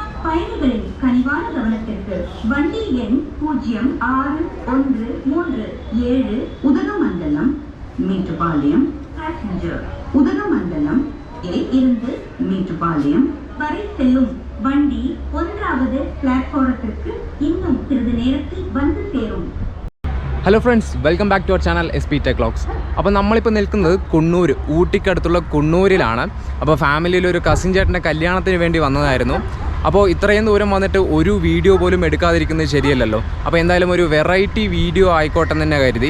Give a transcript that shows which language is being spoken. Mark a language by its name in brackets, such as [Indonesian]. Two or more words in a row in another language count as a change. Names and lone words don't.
[Tamil] பயணிகளின் கனிவான கவனத்திற்கு வண்டி எண் 0613 உதகமண்டலம் மேட்டுப்பாளையம் பேசஞ்சர் உதகமண்டலம் இருந்து மேட்டுப்பாளையம் வரை செல்லும் வண்டி 1வது பிளாட்ஃபாரத்திற்கு இன்னும் சிறிது நேரத்தில் வந்து சேரும். [English] hello friends, welcome back to our channel [Malayalam] sptechvlogs. അപ്പോൾ നമ്മളിപ്പോൾ നിൽക്കുന്നത് കുണ്ണൂർ, ഊട്ടിക്കടുത്തുള്ള കുണ്ണൂരിലാണ്. അപ്പോൾ ഫാമിലിയിൽ ഒരു കസിൻ ചേട്ടൻ്റെ കല്യാണത്തിന് വേണ്ടി വന്നതായിരുന്നു. അപ്പോൾ ഇത്രയും ദൂരം വന്നിട്ട് ഒരു വീഡിയോ പോലും എടുക്കാതിരിക്കുന്നത് ശരിയല്ലല്ലോ. അപ്പോൾ എന്തായാലും ഒരു വെറൈറ്റി വീഡിയോ ആയിക്കോട്ടെ എന്ന് തന്നെ കരുതി.